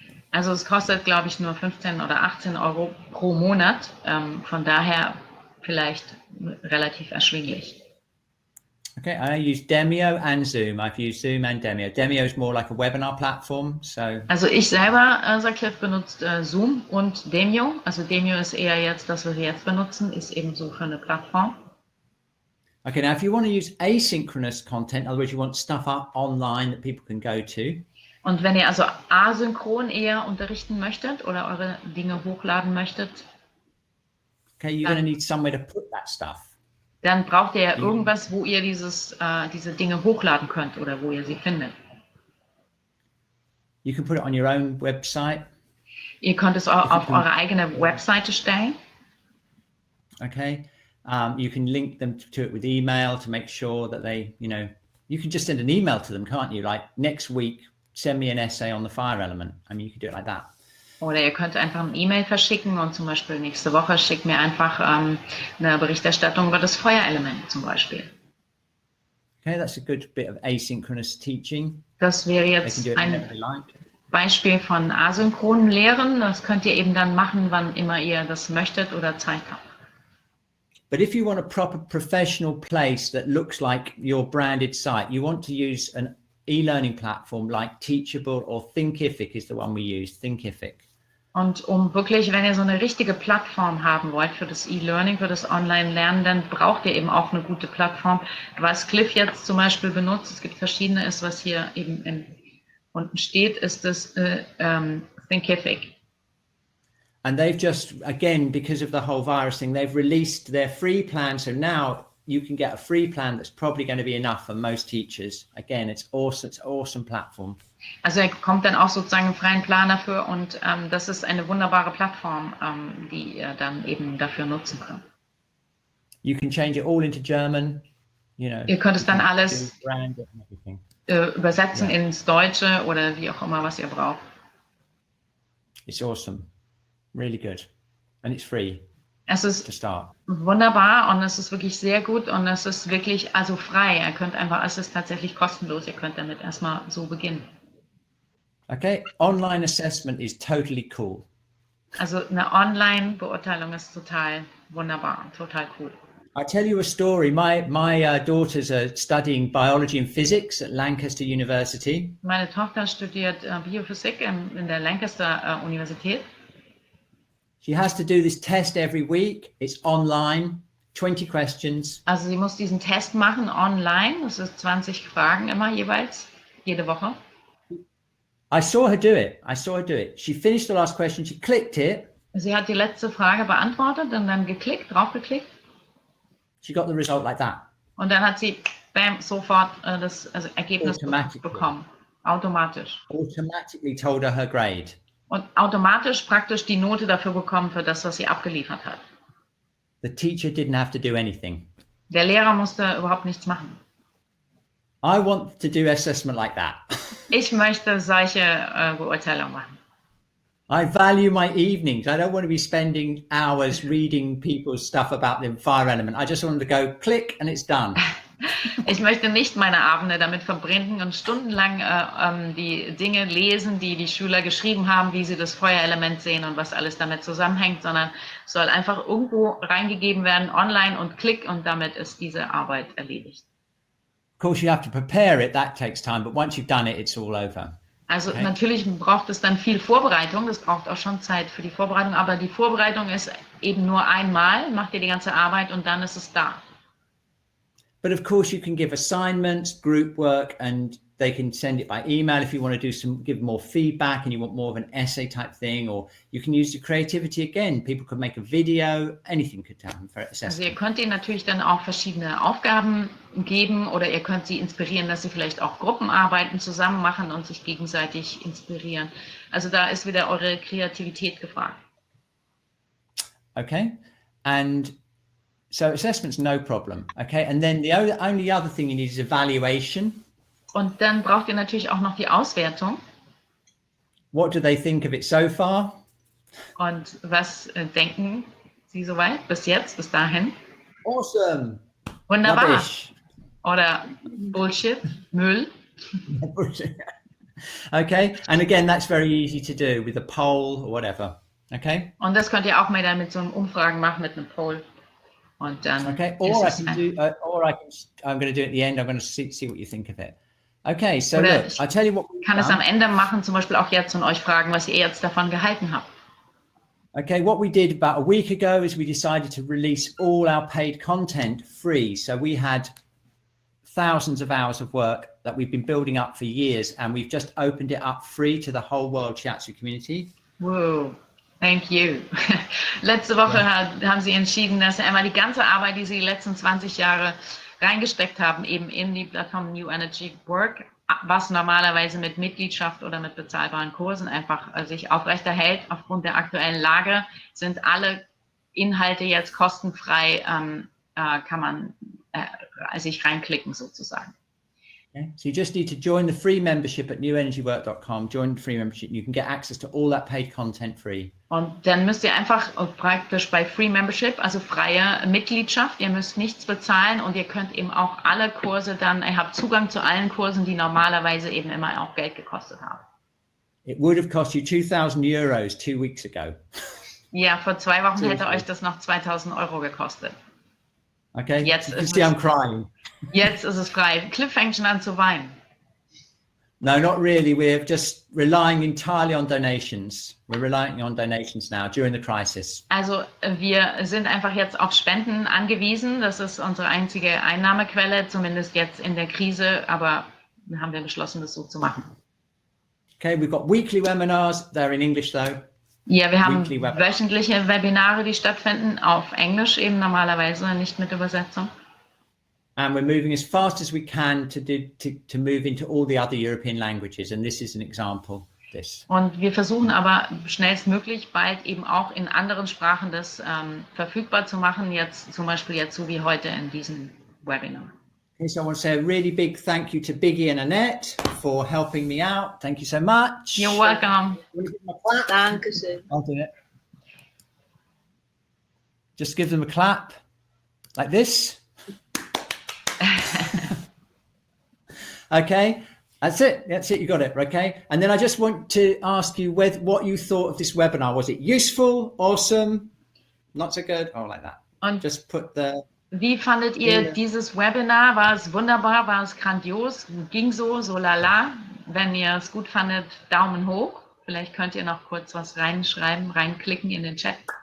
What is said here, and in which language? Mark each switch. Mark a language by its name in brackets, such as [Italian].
[German] Also es kostet, glaube ich, nur 15 oder 18 Euro pro Monat, von daher vielleicht relativ erschwinglich. [English] Okay, I use Demio and Zoom. I've used Zoom and Demio. Demio is more like a webinar platform, so. [German] Also ich selber, sagt Cliff, benutzt Zoom und Demio. Also Demio ist eher jetzt, das was wir jetzt benutzen, ist eben so für eine Plattform. [English] Okay, now if you want to use asynchronous content, in other words, you want stuff up online that people can go to. [German] Und wenn ihr also asynchron eher unterrichten möchtet oder eure Dinge hochladen möchtet, [English] okay, you're going to need somewhere to put that stuff. [German] Dann braucht ihr ja irgendwas, wo ihr diese Dinge hochladen könnt oder wo ihr sie findet. [English] You can put it on your own website. [German] Ihr könnt es auf eure eigene Webseite stellen. [English] Okay, you can link them to it with email to make sure that they, you can just send an email to them, can't you? Like next week, send me an essay on the fire element. I mean, you can do it like that. [German] Oder ihr könnt einfach eine E-Mail verschicken und zum Beispiel nächste Woche schickt mir einfach eine Berichterstattung über das Feuerelement zum Beispiel. [English] Okay, that's a good bit of asynchronous teaching. [German] Das wäre jetzt ein Beispiel von asynchronen Lehren. Das könnt ihr eben dann machen, wann immer ihr das möchtet oder Zeit habt. [English] But if you want a proper professional place that looks like your branded site, you want to use an e-learning platform like Teachable or Thinkific is the one we use, Thinkific. [German] Und um wirklich, wenn ihr so eine richtige Plattform haben wollt für das E-Learning, für das Online-Lernen, dann braucht ihr eben auch eine gute Plattform. Was Cliff jetzt zum Beispiel benutzt, es gibt verschiedene, ist, was hier eben unten steht, ist das Thinkific. [English] And they've just, again, because of the whole virus thing, they've released their free plan. So now you can get a free plan that's probably going to be enough for most teachers. Again, it's awesome. It's an awesome platform. [German] Also er bekommt dann auch sozusagen einen freien Plan dafür und das ist eine wunderbare Plattform, die ihr dann eben dafür nutzen könnt. [English] You can change it all into German. You know, [German] ihr könnt es dann alles übersetzen ins Deutsche oder wie auch immer, was ihr braucht. [English] It's awesome. Really good. And it's free. [German] Es ist [English] to start. [German] Wunderbar und es ist wirklich sehr gut und es ist wirklich also frei. Ihr könnt einfach, es ist tatsächlich kostenlos. Ihr könnt damit erstmal so beginnen. [English] Okay, online assessment is totally cool. [German] Also eine Online-Beurteilung ist total wunderbar, total cool. [English] I'll tell you a story. My daughters are studying biology and physics at Lancaster University. [German] Meine Tochter studiert Biophysik in der Lancaster Universität. [English] She has to do this test every week. It's online, 20 questions. [German] Also sie muss diesen Test machen online. Das ist 20 Fragen immer jeweils, jede Woche. [English] I saw her do it. She finished the last question. She clicked it. [German] Sie hat die letzte Frage beantwortet und dann draufgeklickt. [English] She got the result like that. [German] Und dann hat sie bam, sofort das Ergebnis bekommen. Automatisch. [English] Automatically told her grade. [German] Und automatisch praktisch die Note dafür bekommen für das, was sie abgeliefert hat. [English] The teacher didn't have to do anything. [German] Der Lehrer musste überhaupt nichts machen. [English] I want to do assessment like that. [German] Ich möchte solche Beurteilungen machen. [English] I value my evenings. I don't want to be spending hours reading people's stuff about the fire element. I just want to go click and it's done. [German] Ich möchte nicht meine Abende damit verbringen und stundenlang die Dinge lesen, die die Schüler geschrieben haben, wie sie das Feuerelement sehen und was alles damit zusammenhängt, sondern es soll einfach irgendwo reingegeben werden, online und klick und damit ist diese Arbeit erledigt. [English] Of course, you have to prepare it. That takes time. But once you've done it, it's all over. [German] Also natürlich braucht es dann viel Vorbereitung, das braucht auch schon Zeit für die Vorbereitung, aber die Vorbereitung ist eben nur einmal, macht ihr die ganze Arbeit und dann ist es da. [English] But of course you can give assignments, group work, and they can send it by email if you want to give more feedback and you want more of an essay type thing, or you can use your creativity again. People could make a video, anything could happen for assessment. [German] Also ihr könnt ihnen natürlich dann auch verschiedene Aufgaben geben oder ihr könnt sie inspirieren, dass sie vielleicht auch Gruppenarbeiten zusammen machen und sich gegenseitig inspirieren. Also da ist wieder eure Kreativität gefragt. [English] Okay, and so assessment's no problem. Okay, and then the only other thing you need is evaluation. [German] Und dann braucht ihr natürlich auch noch die Auswertung. [English] What do they think of it so far? [German] Und was denken Sie soweit bis jetzt, bis dahin? [English] Awesome. [German] Wunderbar. [English] Rubbish. [German] Oder Bullshit, Müll. [English] Okay, and again, that's very easy to do with a poll or whatever. Okay. [German] Und das könnt ihr auch mal dann mit so einem Umfragen machen, mit einem Poll. Und dann. [English] Okay. Or I can do, I'm going to do it at the end. I'm going to see what you think of it. Okay. So look, I'll tell you what. [German] Ich kann es am Ende machen, zum Beispiel auch jetzt und euch fragen, was ihr jetzt davon gehalten habt. [English] Okay, what we did about a week ago is we decided to release all our paid content free. So we had thousands of hours of work that we've been building up for years, and we've just opened it up free to the whole world Shiatsu community. Whoa, thank you. [German] Letzte Woche haben sie entschieden, dass sie einmal die ganze Arbeit, die sie die letzten 20 Jahre reingesteckt haben, eben in die Plattform New Energy Work, was normalerweise mit Mitgliedschaft oder mit bezahlbaren Kursen einfach sich aufrechterhält. Aufgrund der aktuellen Lage sind alle Inhalte jetzt kostenfrei, kann man sich reinklicken sozusagen. [English] Okay. So you just need to join the free membership at newenergywork.com. Join the free membership. You can get access to all that paid content free. [German] Und dann müsst ihr einfach praktisch bei [English] Free Membership, [German] also freie Mitgliedschaft, ihr müsst nichts bezahlen und ihr könnt eben auch alle Kurse dann, ihr habt Zugang zu allen Kursen, die normalerweise eben immer auch Geld gekostet haben. [English] It would have cost you €2,000 2 weeks ago. [German] Ja, vor 2 Wochen hätte euch das noch 2.000 € gekostet. [English] Okay, [German] jetzt [English] you can see I'm crying. [German] Jetzt ist es frei. Cliff fängt schon an zu weinen. [English] No, not really. We're just relying entirely on donations. We're relying on donations now during the crisis. [German] Also wir sind einfach jetzt auf Spenden angewiesen. Das ist unsere einzige Einnahmequelle, zumindest jetzt in der Krise. Aber wir haben beschlossen, das so zu machen. [English] Okay, we've got weekly webinars. They're in English though. [German] Ja, wir haben [English] weekly webinars. [German] wöchentliche Webinare, die stattfinden, auf Englisch eben normalerweise, nicht mit Übersetzung. [English] And we're moving as fast as we can to move into all the other European languages. And this is an example of this. [German] Und wir versuchen aber schnellstmöglich bald eben auch in anderen Sprachen das verfügbar zu machen, jetzt zum Beispiel jetzt so wie heute in diesem Webinar. [English] Okay, so I want to say a really big thank you to Biggie and Annette for helping me out. Thank you so much. You're welcome. Want to give them a clap? [German] Dankeschön. [English] I'll do it. Just give them a clap like this. Okay, that's it. That's it. You got it. Okay. And then I just want to ask you what you thought of this webinar. Was it useful, awesome, not so good? Oh, like that. [German] Und [English] Just put the. [German] wie fandet ihr dieses Webinar? War es wunderbar? War es grandios? Ging so lala? Wenn ihr es gut fandet, Daumen hoch. Vielleicht könnt ihr noch kurz was reinschreiben, reinklicken in den Chat.